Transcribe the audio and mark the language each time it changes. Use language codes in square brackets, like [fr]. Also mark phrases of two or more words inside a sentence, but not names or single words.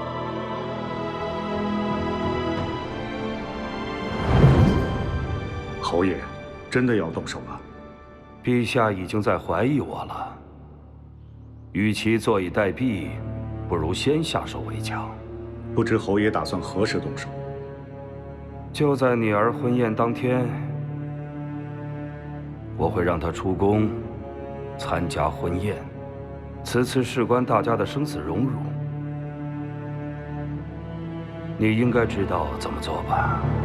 [zh] 侯爷，真的要动手了？陛下已经在懷疑我了。與其坐以待斃，不如先下手為強。不知侯爺打算何時動手？就在你兒婚宴當天，我會讓他出宮參加婚宴。此次事關大家的生死榮辱，你應該知道怎麼做吧？